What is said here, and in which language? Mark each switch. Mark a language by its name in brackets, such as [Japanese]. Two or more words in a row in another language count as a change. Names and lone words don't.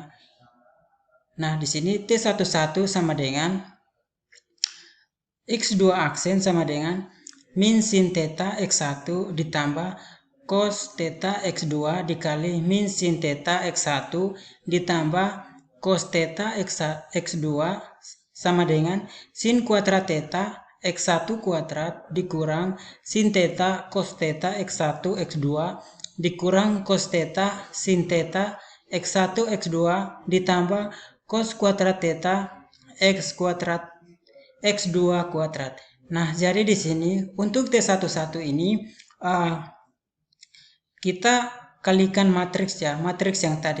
[Indonesian] Nah, di sini T11 sama dengan X2 aksen sama dengan min sin theta X1 ditambah cos theta X2 dikali min sin theta X1 ditambah cos theta X2 sama dengan sin kuadrat theta X1 kuadrat dikurang sin theta cos theta X1 X2 dikurang cos theta sin theta X1 X2 ditambah cos kuadrat theta X kuadrat X2 kuadrat. Nah, jadi di sini untuk T11 ini kita kalikan matriks ya, matriks yang tadi.